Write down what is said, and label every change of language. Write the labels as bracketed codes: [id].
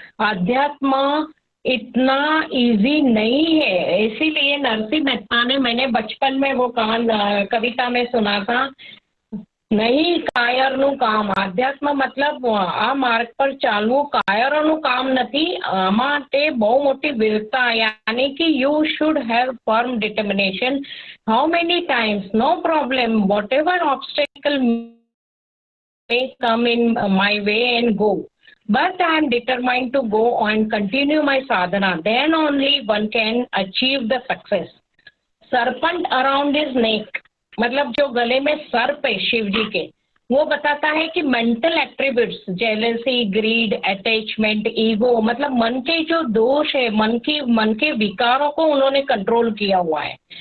[hi] अध्यात्म इतना इजी नहीं है, इसीलिए नरसिंह मेहता ने, मैंने बचपन में वो कविता में सुना था, [gu] નહીં કાયરનું કામ। આધ્યાત્મ મતલબ આ માર્ગ પર ચાલવું કાયરોનું કામ નથી, આમાં તે બહુ મોટી વીરતા, યાની કે [en] You should have firm determination. How many times no problem, whatever obstacle may come in my way and go, but I am determined to go and continue my sadhana. Then only one can achieve the success. Serpent around his neck, [hi] मतलब जो गले में सर्प है शिव जी के, वो बताता है कि mental attributes, jealousy, grid, attachment, ego, मतलब मन के जो दोष है, मन के विकारों को उन्होंने कंट्रोल किया हुआ है।